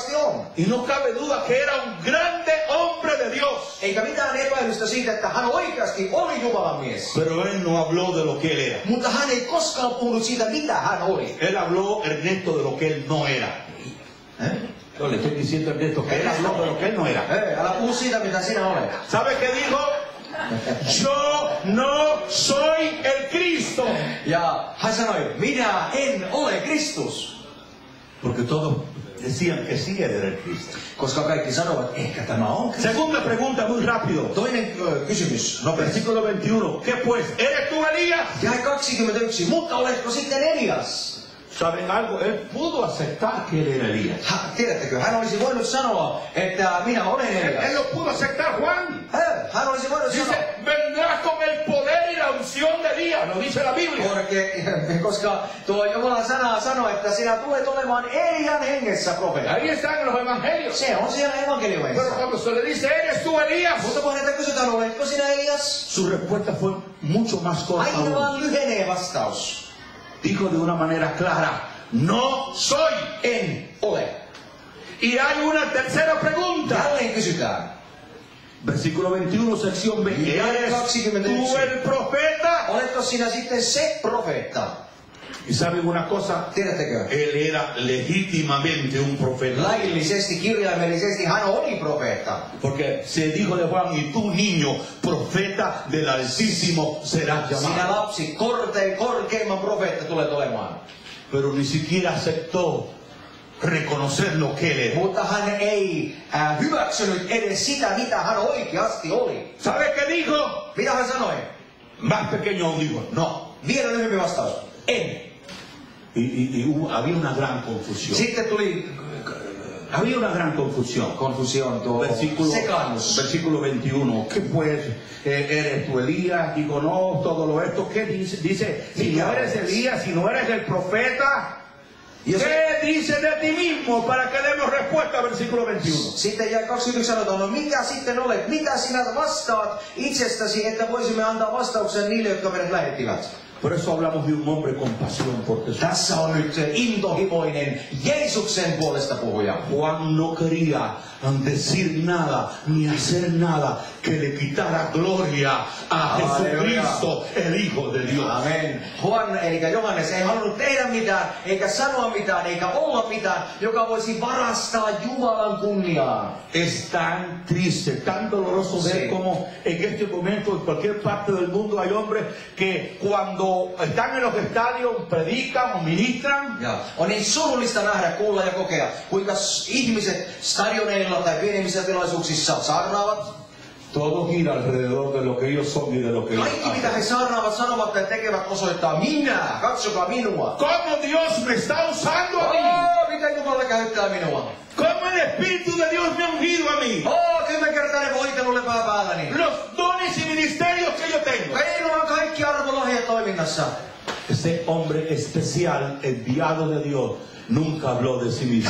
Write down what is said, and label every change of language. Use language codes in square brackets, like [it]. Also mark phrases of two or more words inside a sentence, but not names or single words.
[es] Y no cabe duda que era un grande hombre hombre de Dios. [fi] Eikä mitään epäilystä siitä, että hän oikeasti oli Jumalan mies. [es] Pero él no habló de lo que él era. [fi] Mutta hän ei koskaan puhunut siitä, mitä hän oli. [es] Él habló, Ernesto, de lo que él no era. Yo le estoy diciendo a Ernesto que él habló de lo que él no era. [fi] Ei, älä puhu siitä, mitä sinä olet. [es] ¿Sabe qué dijo? Yo no soy el Cristo. [fi] Ja hän sanoi, minä en ole Kristus. [es] Porque todos decían que sí era el Cristo. [fi] Koska kaikki sanovat, ehkä tämä on Kristus. [es] Segunda pregunta muy rápido. [fi] Toinen kysymys, nopeasti. [es] Versículo 21. ¿Qué pues? ¿Eres tú Elías? [fi] Jae 21, mutta oletko sitten Elias? [es] ¿Saben algo? Él pudo aceptar que él era Elías. [fi] Tiedättekö, hän olisi voinut sanoa, että minä olen Elias. [es] Él lo pudo aceptar, Juan. [fi] Hän olisi voinut sanoa. [es] Dice, vendrás con el poder y la unción de Elías, lo dice la Biblia. [fi] Koska tuo Jumalan sana sanoo, että sinä tulet olemaan Elian hengessä profeetta. [es] Ahí están los evangelios. [fi] Se on siellä evankeliumissa. [es] Pero cuando se le dice, ¿eres tú Elías? [fi] Mutta kun häneltä kysytään, oletko sinä Elias? [es] Su respuesta fue mucho más corta [fi] Aina [es] aún. [fi] vaan lyhenee vastaus. [es] Dijo de una manera clara, no soy. [fi] En ole. [es] Y hay una tercera pregunta. [fi] Jälleen kysytään. [es] Versículo 21, sección B. ¿Eres 21. tú el profeta? [fi] Oletko sinä sitten se profeetta? [es] Y saben una cosa, [fi] Tiedättekö? [es] él era legítimamente un profeta. [fi] Laillisesti, kirjaimellisesti hän oli profeetta. [es] Porque se dijo de Juan, y tú niño, profeta del Altísimo serás [fi] Sinä [es] llamado. [fi] lapsi, korkeimman profeetta tulet olemaan. [es] Pero ni siquiera aceptó reconocer lo que él era. [fi] Mutta hän ei hyväksynyt edes sitä, mitä hän oikeasti oli. [es] ¿Sabe qué dijo? [fi] Mitä hän sanoi? [es] Más pequeño aún dijo, no. [fi] Vielä lyhyempi vastaus. En. [es] Había una gran confusión. [fi] Sitten tuli [es] Había una gran confusión. [fi] konfusioon tuo sekaannus. [es] Versículo 21. ¿Qué pues? ¿Eres tú Elías? Digo, no, todo esto. ¿Qué dice? Dice, si no eres Elías, si no eres el profeta, ¿qué dices de ti mismo? Para que demos respuesta, versículo 21. [fi] Sitten jäi 21 sanotaan, no mikä sitten olet? Mitä sinä vastaat itsestäsi, että voisimme antaa vastauksen niille, jotka meidät lähettivät? [es] Por eso hablamos de un hombre con pasión por Jesús. [fi] Tässä on nyt intohimoinen Jeesuksen puolesta puhuja. [es] Juan no quería decir nada ni hacer nada que le quitara gloria a Jesucristo, el Hijo de Dios. Amen. Juan, [fi] eli Johannes, ei halunnut tehdä mitään, eikä sanoa mitään, eikä olla mitään, joka voisi varastaa Jumalan kunniaa. [es] Es tan triste, tan doloroso ver Sí. cómo en este momento en cualquier parte del mundo hay hombres que cuando están en los estadios predican o ministran. [fi] Ja on niin surullista nähdä, kuulla ja kokea, kuinka ihmiset stadioneilla tai pienemmissä tilaisuuksissa saarnaavat. [es] Todo gira alrededor de lo que ellos son y de lo que ellos [fi] Kaikki mitä he [es] hacen. [fi] saarnaavat, sanovat ja tekevät osoittaa minä, katsokaa minua. [es] ¿Cómo Dios me está usando a mí? [fi] Miten Jumala käyttää minua? [es] ¿Cómo el Espíritu de Dios me ha ungido a mí? [fi] 10-kertainen voitelu lepää päälläni. [es] Los dones y ministerios que yo tengo. [fi] Minulla on kaikki arvolahjat toiminnassa. [es] Ese hombre especial, enviado de Dios, nunca habló de sí mismo.